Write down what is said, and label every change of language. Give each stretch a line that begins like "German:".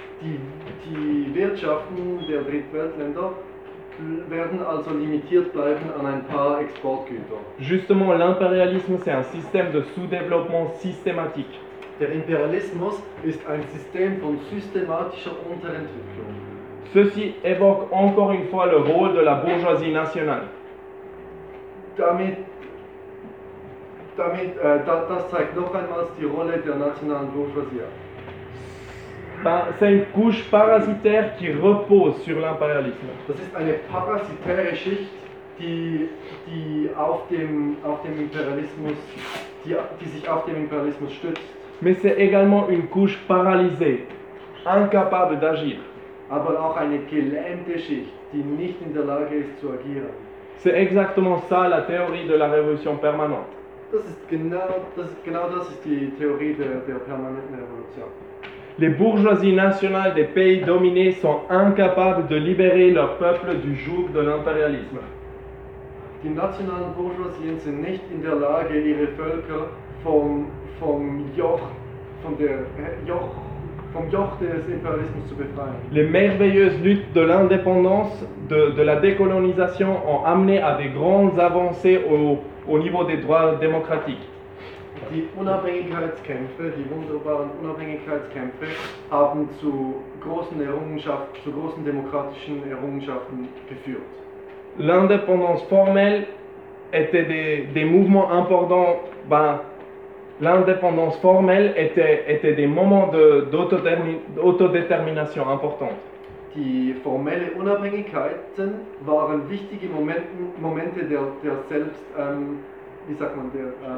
German: Die Wirtschaften der Drittweltländer werden also limitiert bleiben an ein paar Exportgüter.
French: Justement, l'impérialisme, c'est un système de sous-développement systématique.
German: Der Imperialismus ist ein System von systematischer Unterentwicklung.
French: Ceci évoque encore une fois le rôle de la bourgeoisie nationale.
German: Das zeigt noch einmal die Rolle der nationalen Bourgeoisie.
French: C'est une couche parasitaire qui repose sur l'impérialisme.
German: Das ist eine parasitäre Schicht, die sich auf dem Imperialismus stützt.
French: Mais c'est également une couche paralysée, incapable d'agir.
German: Aber auch eine gelähmte Schicht, die nicht in der Lage ist zu agieren.
French: C'est exactement ça la théorie de la révolution permanente.
German: Das ist die Theorie der permanenten Revolution.
French: Les bourgeoisies nationales des pays dominés sont incapables de libérer leur peuple du joug de l'impérialisme.
German: Die nationalen Bourgeoisien sind nicht in der Lage, ihre Völker vom Joch des Imperialismus zu befreien.
French: Les merveilleuses luttes de l'indépendance, de la décolonisation ont amené à des grandes avancées au niveau des droits démocratiques.
German: Die Unabhängigkeitskämpfe, die wunderbaren Unabhängigkeitskämpfe, haben zu großen demokratischen Errungenschaften geführt.
French: L'indépendance formelle était des mouvements importants. L'indépendance formelle était des moments d'autodétermination importantes.
German: Die formelle Unabhängigkeiten waren wichtige Momente der selbst wie sagt man der